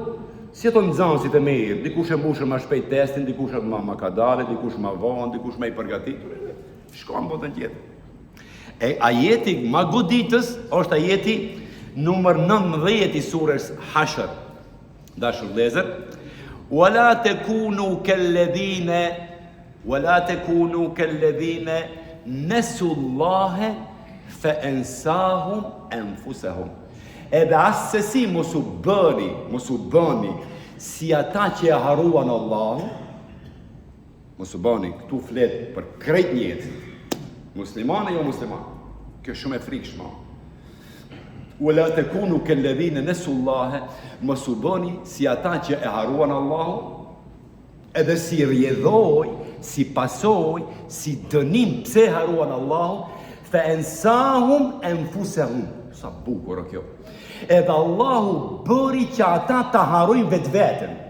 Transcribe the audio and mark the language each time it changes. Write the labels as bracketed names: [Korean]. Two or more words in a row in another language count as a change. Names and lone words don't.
[Albanian] Si jeton nxënësit e mirë, dikush e mbushën më shpejt testin, dikush më ka dalë, dikush më vonë, dikush më i përgatitur. Shkon botën tjetër. E ajeti më goditës është ajeti numër 19 i surës Hashr. Dashur vëllezër, [Arabic] ولا تكونوا كالذين نسوا الله فأنساهم أنفسهم. [Albanian] Edhe asesi mos u bëni si ata që e haruan Allahun. Mos u bëni, këtu flet për krejt njerëzit. Muslimanë jo muslimanë. Kjo është shumë e frikshme. [Arabic] ولا تكونوا كالذين نسوا الله, [Albanian] mos u bëni si ata që e haruan Allahun, edhe si rjedhoj si pasoj, si dënim pse haruan Allahu, [Arabic] فأنساهم أنفسهم. [Albanian] Sa bukur kjo. Edhe Allahu bëri që ata ta harojnë vetveten.